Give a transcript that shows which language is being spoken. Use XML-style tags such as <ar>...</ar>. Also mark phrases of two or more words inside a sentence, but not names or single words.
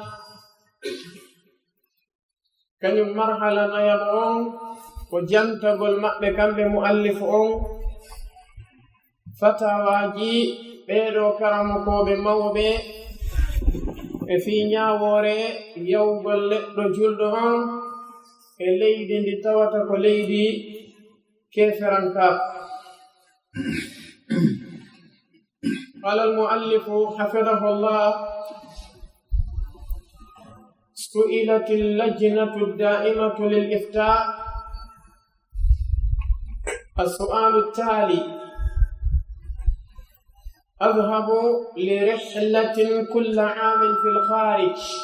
<ff>Kañum marhala nayamo on ko jantagol maɓɓe kamɓe muallifu on fatawaji ɓeeɗo karamokoɓe mawɓe e fi ñawoore yawgol leɗɗo julɗo on e leydi ndi tawata ko leydi keferankaɓe.</ff> <ar>قال المؤلف حفظه الله: سئلت اللجنة الدائمة للإفتاء السؤال التالي: أذهب لرحلة كل عام في الخارج،</ar>